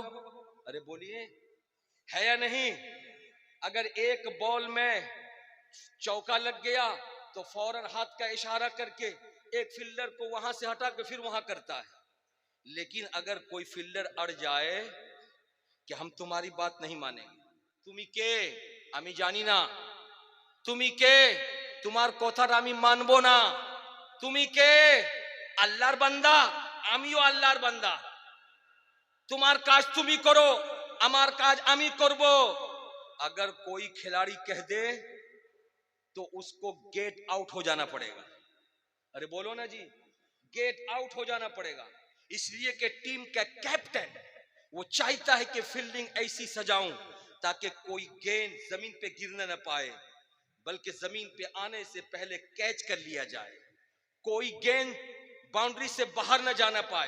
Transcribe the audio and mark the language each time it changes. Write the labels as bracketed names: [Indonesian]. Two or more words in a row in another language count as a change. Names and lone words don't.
[Hindi] अरे बोलिए है या नहीं? अगर एक बॉल में चौका लग गया तो फौरन हाथ का इशारा करके एक फील्डर को वहां से हटा के फिर वहां करता है। लेकिन अगर कोई फील्डर अड़ जाए कि हम तुम्हारी बात नहीं मानेंगे, [Bangla] তুমি কে আমি জানি না, তুমি কে তোমার কথার আমি মানবো না, তুমি কে আল্লাহর বান্দা আমিও আল্লাহর বান্দা, তোমার কাজ তুমি করো আমার কাজ আমি করবো। [Hindi] अगर कोई खिलाड़ी कह दे तो उसको [English] get out [Hindi] हो जाना पड़ेगा। अरे बोलो ना जी, [English] get out [Hindi] हो जाना पड़ेगा। इसलिए कि टीम का कैप्टन वो चाहता है कि फील्डिंग ऐसी सजाऊं ताकि कोई गेंद जमीन पे गिरने न पाए, बल्कि जमीन पे आने से पहले कैच कर लिया जाए, कोई गेंद बाउंड्री से बाहर न जाना पाए।